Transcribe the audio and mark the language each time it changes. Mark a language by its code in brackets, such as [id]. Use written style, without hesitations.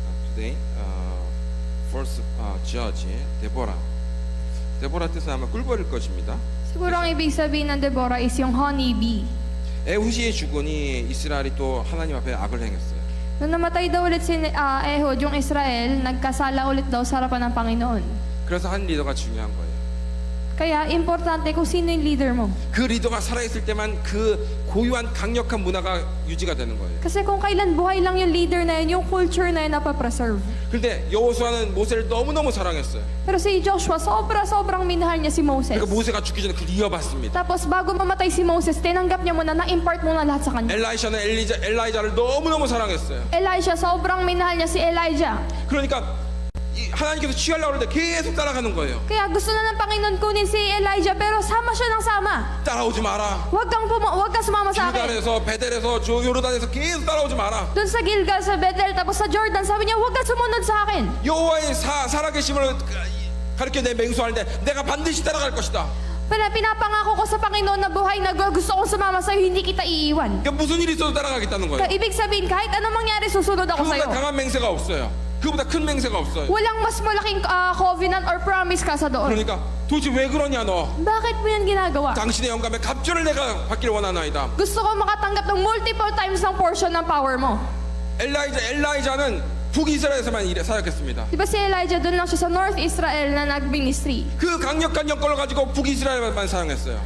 [en] Today, first judge [ko] 데보라. 데보라 뜻은 아마 꿀벌일 것입니다. [tl] Siguro ang ibig sabihin ng Deborah is yung honey bee. [ko] 에훗이 죽으니 이스라엘이 또 하나님 앞에 악을 행했어요. [tl] Nung namatay daw ulit si Ehud, yung Israel, nagkasala ulit daw sa harapan ng Panginoon. [ko] 그래서 한 리더가 중요한 거예요. [tl] Kaya importante kung sino yung leader mo. [ko] 그 리더가 살아있을 때만 그 고유한 강력한 문화가 유지가 되는 거예요. [tl] Kasi kung kailan buhay lang yung leader na yun, yung culture na yun napapreserve. [ko] 그런데 여호수아는 모세를 너무너무 사랑했어요. [tl] Pero si Joshua, sobrang minahal niya si Moses. [ko] 그러니까 모세가 죽기 전에 그 이어받습니다. [tl] Tapos bago mamatay si Moses, tinanggap niya muna, na-impart muna lahat sa kanya. [ko] 엘라이샤는 엘라이자를 너무너무 사랑했어요. [tl] Elijah, sobrang minahal niya si Elijah. [ko] 그러니까 하나님께서 취하려고 하는데 계속 따라가는 거예요. [tl] Kaya gusto na ng Panginoon kunin si Elijah, pero sama siya ng sama. [ko] 따라오지 마라. [tl] Huwag kang sumama sa akin. [ko] 길갈에서 베델에서 요르단에서 계속 따라오지 마라. [tl] Doon sa Gilgal, sa Bethel, tapos sa Jordan, sabi niya, huwag kang sumunod sa akin. [ko] 여호와의 살아계심을 가르쳐 내 맹수하는데 내가 반드시 따라갈 것이다. [tl] Pinapangako ko sa Panginoon na buhay na gusto kong sumama sa'yo, hindi kita iiwan. [ko] 그러니까 무슨 일이 있어도 따라가겠다는 거예요. [tl] Ibig sabihin, kahit anong mangyari, susunod ako sa'yo. [ko] 그보다 강한 맹세가 없어요. 그보다 큰 맹세가 없어요. [tl] Walang mas malaking covenant or promise ka sa doon. [ko] 그러니까 도대체 왜 그러냐 너? [tl] Bakit mo yan ginagawa? [ko] 당신의 영감에 갑절을 내가 받기를 원하나이다. [tl] Gusto ko makatanggap ng multiple times ng portion ng power mo. [ko] 엘라이자는 북이스라엘에서만 사역했습니다. [tl] Di ba si Elijah, doon lang siya sa North Israel na nag-ministry. [ko] 그 강력한 영권을 가지고 북이스라엘만 사용했어요.